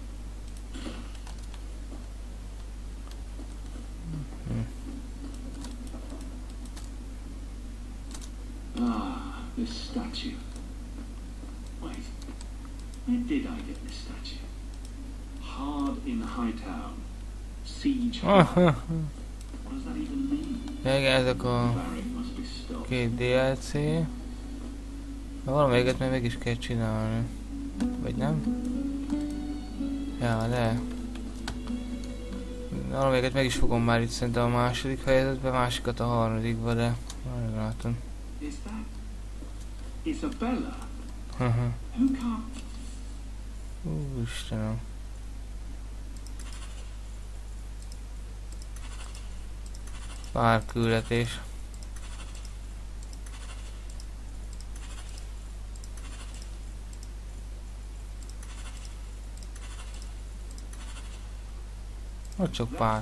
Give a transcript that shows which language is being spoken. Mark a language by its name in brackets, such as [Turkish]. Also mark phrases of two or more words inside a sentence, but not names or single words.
[English] Ah, this statue. Wait, where did I get this statue? Hard in Hightown. Siege hard. What does that even mean? [Hungarian] Igen, ezek a [English] Barrack must be stopped. [Hungarian] két DLC. De valamelyiket még meg is kell csinálni. Vagy nem? Ja, de... Valamelyiket meg is fogom már itt szerintem a második fejezetben, másikat a harmadikba, de... Majd látom. [English] Is that Isabella? Who can't... [Hungarian] Istenem. Pár küldetés. Ott csak pár.